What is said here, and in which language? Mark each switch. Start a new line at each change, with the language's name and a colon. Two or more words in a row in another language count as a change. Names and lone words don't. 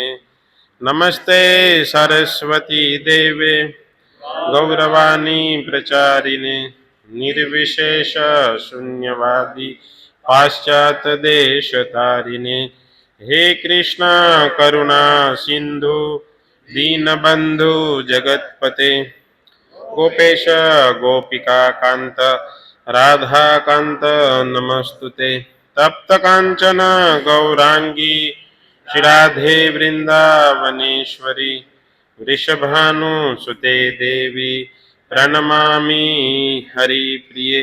Sanskrit: નમસ્તે સરસ્વતી દેવે ગૌરવાણી પ્રચારિણે નિર્વિશેષ શૂન્યવાદી પાશ્ચાત દેશ તારિણે. હે કૃષ્ણ કરુણા સિંધુ दीनबंधु जगतपते गोपेश गोपिका कांत राधा कांत नमस्तुते. तप्त कांचन गौरांगी श्री राधे वृंदावनेश्वरी वृषभानुसुते देवी प्रणमामि हरिप्रिये.